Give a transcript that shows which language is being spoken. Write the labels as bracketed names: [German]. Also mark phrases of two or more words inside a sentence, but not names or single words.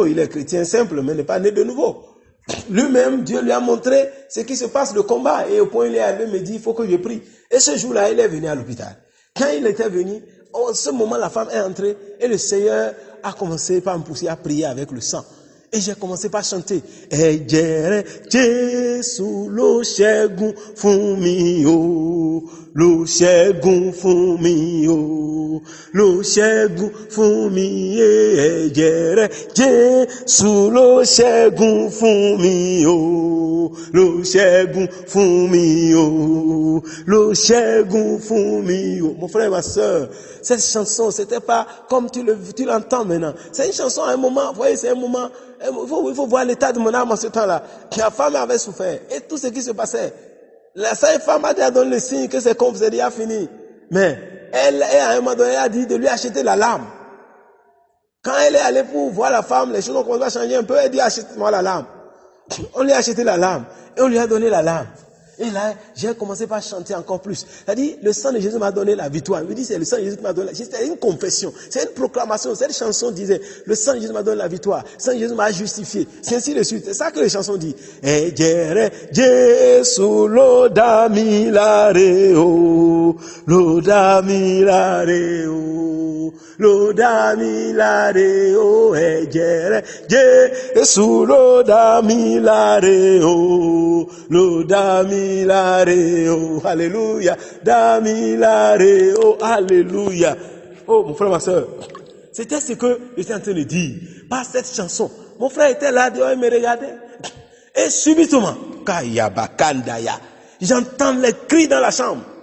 [French] Il est chrétien simple, mais n'est pas né de nouveau. Lui-même, Dieu lui a montré ce qui se passe, le combat. Et au point où il est arrivé, il me dit, il faut que je prie. Et ce jour-là, il est venu à l'hôpital. Quand il était venu, en ce moment, la femme est entrée et le Seigneur a commencé par me pousser à prier avec le sang. Et j'ai commencé par chanter. [Yoruba] Ejere Jesu lo ṣẹ́gun fún mi o, lo ṣẹ́gun fún mi o, lo ṣẹ́gun fún mi ejere Jesu lo ṣẹ́gun fún mi o, lo ṣẹ́gun fún mi o, lo ṣẹ́gun fún mi o. [French] Mon frère et ma sœur, cette chanson, c'était pas comme tu l'entends maintenant. C'est une chanson à un moment, vous voyez, c'est un moment. Il faut voir l'état de mon âme en ce temps-là. La femme avait souffert. Et tout ce qui se passait. La femme a déjà donné le signe que c'est comme c'est déjà fini. Mais, elle, à un moment donné, elle a dit de lui acheter la lame. Quand elle est allée pour voir la femme, les choses ont commencé à changer un peu. Elle dit, achète-moi la lame. On lui a acheté la lame. Et on lui a donné la lame. Et là, j'ai commencé par chanter encore plus. C'est-à-dire, le sang de Jésus m'a donné la victoire. Il me dit, c'est le sang de Jésus qui m'a donné la victoire. C'était une confession. C'est une proclamation. Cette chanson disait, le sang de Jésus m'a donné la victoire. Le sang de Jésus m'a justifié. C'est ainsi de suite. C'est ça que les chansons disent. [Yoruba] Ejere Jesu lo dami lare o, lo dami lare o, lo dami lare o, ejere Jesu lo dami lare o, lo dami Damilare, alléluia, Damilare, oh, alléluia. [French] Oh, mon frère, ma soeur, c'était ce que j'étais en train de dire par cette chanson. Mon frère était là, dehors, il me regardait. Et subitement, Kayabakandaya, j'entends les cris dans la chambre.